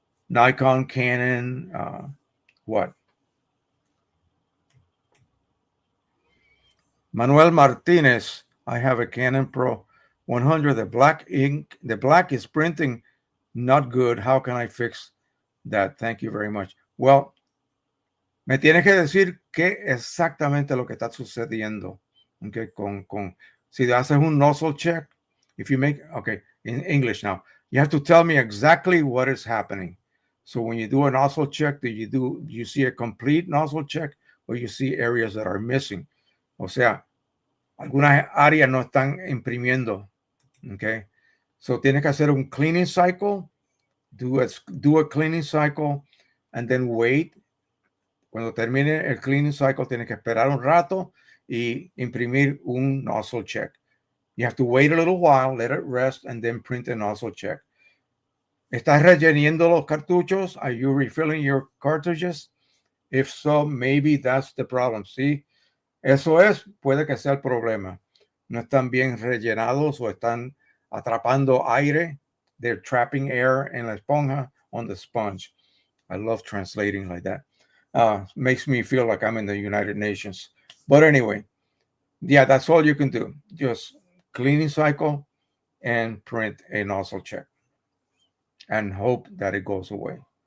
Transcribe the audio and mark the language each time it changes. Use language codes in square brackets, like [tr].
[en] Nikon, Canon, what? Manuel Martinez, I have a Canon Pro-1000. The black is printing not good. How can I fix that? Thank you very much. Well, [es] me tienes que decir qué exactamente lo que está sucediendo. [en] Okay, [es] si haces un nozzle check, [en] if you make, in English now, you have to tell me exactly what is happening. So when you do a nozzle check, do you see a complete nozzle check or you see areas that are missing? [es] O sea, algunas áreas no están imprimiendo. [en] Okay, so [es] tienes que hacer un cleaning cycle, [en] do a cleaning cycle, and then wait. [es] Cuando termine el cleaning cycle, tienes que esperar un rato y imprimir un nozzle check. [en] You have to wait a little while, let it rest, and then print a nozzle check. [es] ¿Estás rellenando los cartuchos? [en] Are you refilling your cartridges? If so, maybe that's the problem. [es] Sí, eso puede que sea el problema. No están bien rellenados o están atrapando aire. [en] They're trapping air [es] en la esponja, [en] on the sponge. I love translating like that. Makes me feel like I'm in the United Nations. But anyway, yeah, that's all you can do. Just cleaning cycle and print a nozzle check and hope that it goes away.